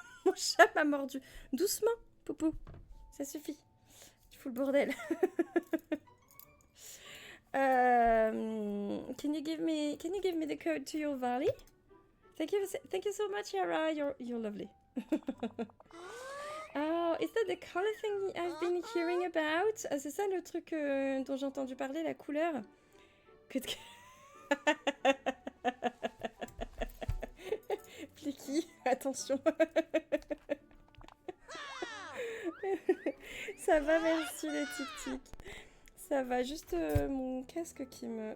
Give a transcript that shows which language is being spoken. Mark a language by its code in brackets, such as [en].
[fr] Mon chat m'a mordu. Doucement, Poupou. Ça suffit. Tu fous le bordel. [en] Can you give me the code to your valley? Thank you so much, Yara. You're lovely. Oh, is that the color thing I've been hearing about? [fr] Ah, c'est ça le truc dont j'ai entendu parler, la couleur. Flicky, attention. Ça va, merci les tic-tic. Ça va, juste mon casque qui me...